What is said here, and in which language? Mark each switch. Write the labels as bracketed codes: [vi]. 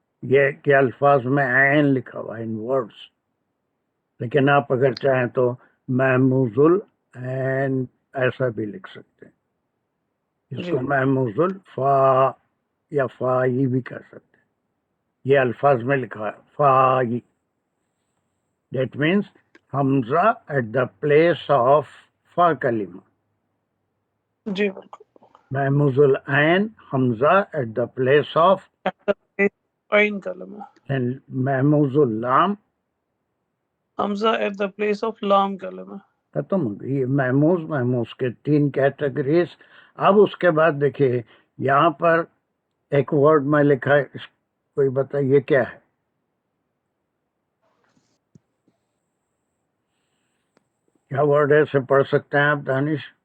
[ur] یہ کہ الفاظ میں عین لکھا ہوا ہے ان ورڈز، لیکن آپ اگر چاہیں تو محموز العین ایسا بھی لکھ سکتے ہیں. اس جی کو محموز الفا یا فائی بھی کر سکتے ہیں. یہ الفاظ میں لکھا ہے five, [en] That means حمزہ at the place of فا کلمہ. [ur] جی بالکل. [en] محموز العین حمزہ ایٹ دا پلیس آف [ur] عین کلمہ، محموز اللام [en] حمزہ at the place of لام کلمہ. [ur] ختم ہو گئی. یہ محموز کے 3 کیٹیگریز. اب اس کے بعد دیکھیے یہاں پر ایک ورڈ میں لکھا ہے، کوئی بتائیے کیا ہے؟ کیا ورڈ ہے؟ اسے پڑھ سکتے ہیں آپ دانش؟